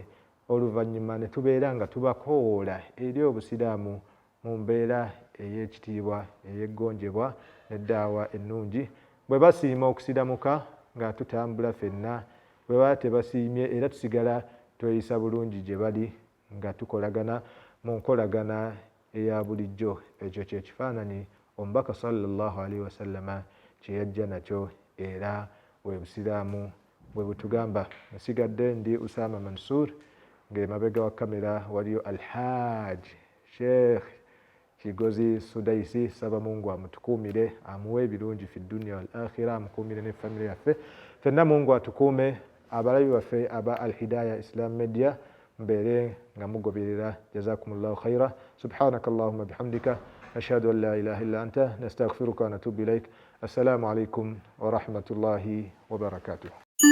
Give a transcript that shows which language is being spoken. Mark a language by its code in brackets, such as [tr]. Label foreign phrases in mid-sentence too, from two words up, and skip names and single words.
[lg] Oluvannyuma ne tubeera nga tubakoowoola eri obusiraamu mu mbeera ey'ekitiibwa, ey'eggonjebwa n'eddaawa ennungi. Bwe basiima okusiramuka nga tutambula ffenna, bwe baba tebasiimye era tusigala tweyisa bulungi gye bali nga tukolagana mu nkolagana eya bulijjo. Ekyo kye kifaananyi omubaka [ar] صلى الله عليه وسلم [lg] kye yajja nakyo era bwe busiraamu bwe butugamba. Nsigadde ndi Usama Mansour, ng'emabega wa kamera waliyo Alhaj Sheikh Kigozi Sudaisi. Saba Mungu amutukuumire, amuwe ebirungi [ar] في الدنيا والآخرة, [lg] amukuumire ne family yaffe. Ffenna Mungu atukuume, abalabi baffe aba Al Hidayah Islam Media mbeere nga mugoberera. [ar] جزاكم الله خيرا. سبحانك اللهم وبحمدك نشهد أن لا إله إلا أنت نستغفرك ونتوب إليك. السلام عليكم ورحمة الله وبركاته.